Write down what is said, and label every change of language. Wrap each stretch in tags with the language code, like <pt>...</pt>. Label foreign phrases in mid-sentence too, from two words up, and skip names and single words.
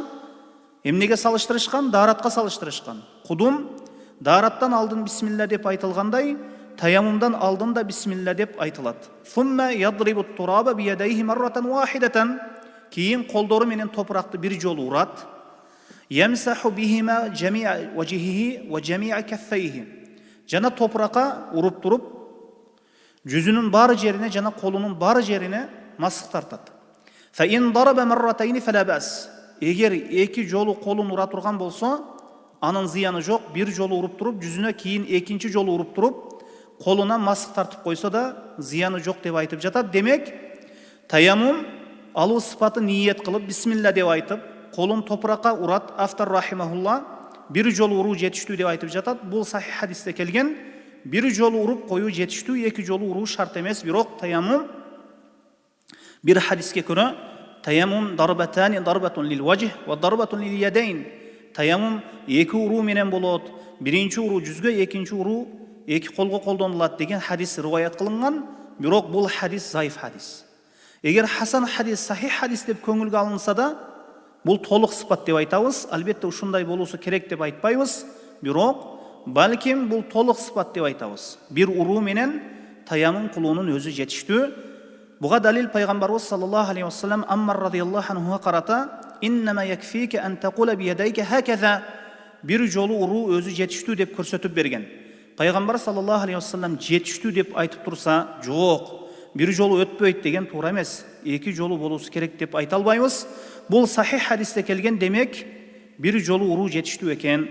<ky>Эмнеге салыштырышкан? Даратка салыштырышкан. Кудум дараттан алдын бисмилла деп айтылгандай, таяммумдан алдын да бисмилла деп айтылат.</ky> <ar>ثم يضرب التراب بيديه مرة واحدة,</ar> <ky>кийин колдору менен топуракты бир жолу урат.</ky> <ar>يمسح بهما جميع وجهه وجميع كفيه.</ar> <ky>Жана топуракка уруп туруп, жүзүнүн бары жерине жана колунун бары жерине масык тартат.</ky> <ar>فإن ضرب مرتين فلا بأس.</ar> <ky>Эгер эки жолу колун ура турган болсо, анын зыяны жок. Бир жолу уруп туруп, жүзүнө, кийин экинчи жолу уруп туруп, колуна масык тартып койсо да зыяны жок деп айтып жатат. Демек, таяммум алуу сыпаты ниет кылып, бисмилла деп айтып, колун топуракка урат. Автор рахимахулла бир жолу уруу жетиштүү деп айтып жатат. Бул сахих хадисте келген. Бир жолу уруп коюу жетиштүү, эки жолу уруу шарт эмес. Бирок таяммум бир хадиске көрө</ky> <ar>التيمم ضربتان ضربة للوجه وضربة لليدين.</ar> <ky>Таяммум эки уруу менен болот. Биринчи уруу жүзгө, экинчи уруу эки колго колдонулат деген хадис риваят кылынган. Бирок бул хадис заиф хадис. Эгер хасан хадис, сахих хадис деп көңүлгө алынса да, Бұл толық сыпат деп айтабыз. Албетте ушундай болуусу керек деп айтпайбыз. Бирок балким бұл толық сыпат деп айтабыз. Бир уруу менен таяммум кылуунун өзү жетиштүү. Буга далил пайгамбарыбыз</ky> <ar>صلى الله عليه وسلم Аммар радийаллаху анхуга карата: "إنما يكفيك أن تقول بيديك هكذا."</ar> <ky>Бир жолу уруу өзү жетиштүү деп көрсөтүп берген. Пайгамбар</ky> <ar>صلى الله عليه وسلم</ar> <ky>жетиштүү деп айтып турса, жок, бир жолу өтпөйт деген туура эмес. Эки жолу болуусу керек деп айта албайбыз. Бул сахих хадисте келген, демек бир жолу уруу жетиштүү экен.</ky>